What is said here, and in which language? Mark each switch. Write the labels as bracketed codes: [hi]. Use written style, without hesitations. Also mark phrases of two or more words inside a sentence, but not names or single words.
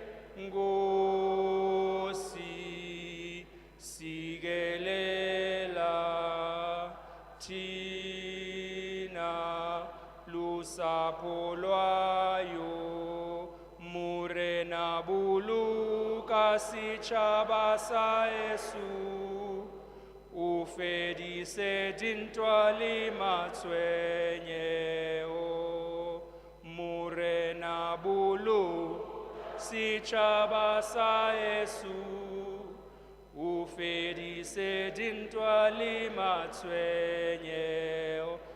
[zu] Nkosi sikelela thina lusapho lwayo. [st] Murena buluka sitjhaba sa Yesu, ufedise dintwa le matshwenyego. Murena bulu sitjhaba sa Yesu, ufedise dintwa le matshwenyego.